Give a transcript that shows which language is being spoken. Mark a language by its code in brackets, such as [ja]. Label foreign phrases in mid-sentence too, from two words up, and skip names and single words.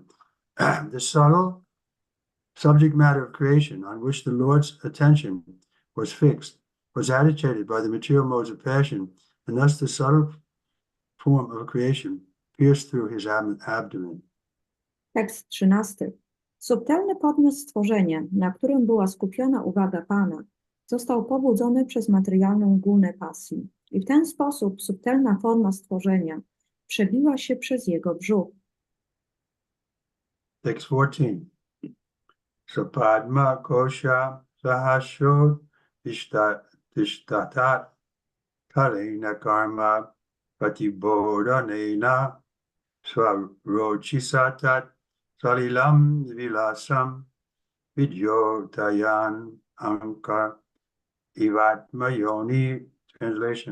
[en] The subtle subject matter of creation on which the Lord's attention was fixed was agitated by the material modes of passion, and thus the subtle form of creation pierced through his abdomen. [pl] Tekst 13. Subtelny podmiot stworzenia, na którym była skupiona uwaga Pana, został pobudzony przez materialną gulnę pasji i w ten sposób subtelna forma stworzenia przebiła się przez jego brzuch. [en] Text 14. [sa] सपद्म कोश सहशो तिष्ठतत् कालेन कर्म पतिबोधनेन स्वरोचिसतत् सलिलम् विलसम् विद्योतयन् अङ्कर् इवात्मयोनि. [en] Translation.